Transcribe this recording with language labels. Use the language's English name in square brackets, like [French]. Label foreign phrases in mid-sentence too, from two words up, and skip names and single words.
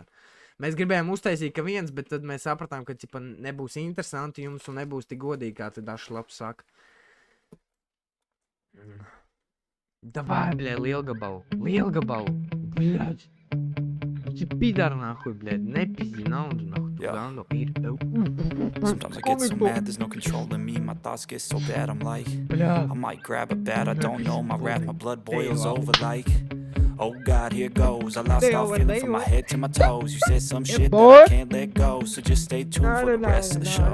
[Latvian] Mēs gribējām uztaisīt, ka viens, bet tad mēs sapratām, ka ķipa nebūs interesanti jums un nebūs tik godīgi, kā te Dašs labs saka. Davai, bļē, lielgabalu, bļēģ. Viņš pidar, nahuj, bļēģ, nepizdi naudu, nahuj, tu gando ir. [English] Sometimes I get so mad, there's no controlling me. My thoughts get so bad, I'm like, I might grab a bat, I don't know. My wrath, my blood boils over like, oh God, here goes. I lost all feeling from my head to my toes. You said some shit that I can't let go, so just stay tuned for the rest of the show.